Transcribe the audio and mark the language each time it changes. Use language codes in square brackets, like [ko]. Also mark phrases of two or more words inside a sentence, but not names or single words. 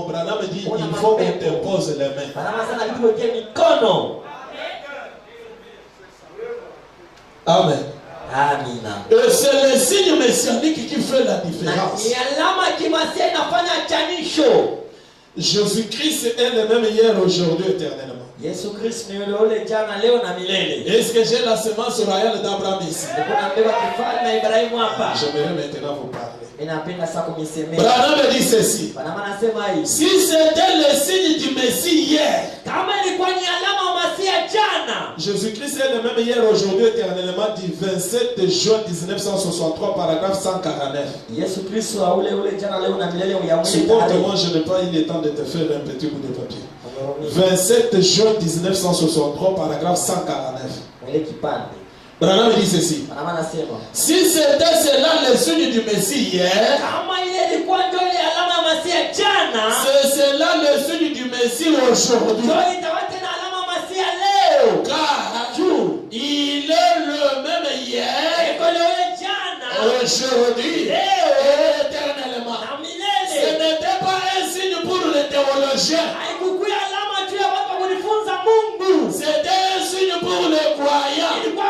[fr] Branham dit il faut qu'on t'impose les mains. Amen. Et c'est le signe messianique qui fait la différence. Jésus-Christ est le même hier, aujourd'hui, éternellement. [sw] Yesu Kristo ni yule jana leo na milele. [fr] Est-ce que j'ai la semence royale d'Abraham ici? [sw] Kuna mbegu kifalme na Ibrahimu hapa. [fr] J'aimerais maintenant vous parler. [sw] Ninapenda sasa kumisemea. [fr] Branham dit ceci. [sw] Branham anasema hivi. [fr] Si c'était le signe du Messie hier, [sw] kama ilikuwa ni alama ya Masia jana, [fr] Jésus-Christ est le même hier, aujourd'hui, éternellement, du 27 juin 1963, paragraphe 149. [sw] Yesu Kristo ule jana leo na milele ya Mungu. [fr] Supporte-moi, je n'ai pas eu le temps de te faire un petit bout de papier. 27 juin 1963, paragraphe 149. [sw] Ile kipande. [fr] Branham dit ceci. [sw] Branham anasema, [fr] si c'était cela le signe du Messie hier, [sw] kama ile ilikuwa ndio ile alama ya Masia jana, [fr] c'est cela le signe du Messie aujourd'hui. [sw] ndio itakuwa tena alama ya Masia leo. [fr] Car il est le même hier, aujourd'hui, et éternellement. Ce n'était pas un signe pour les théologiens. C'était un signe pour les croyants.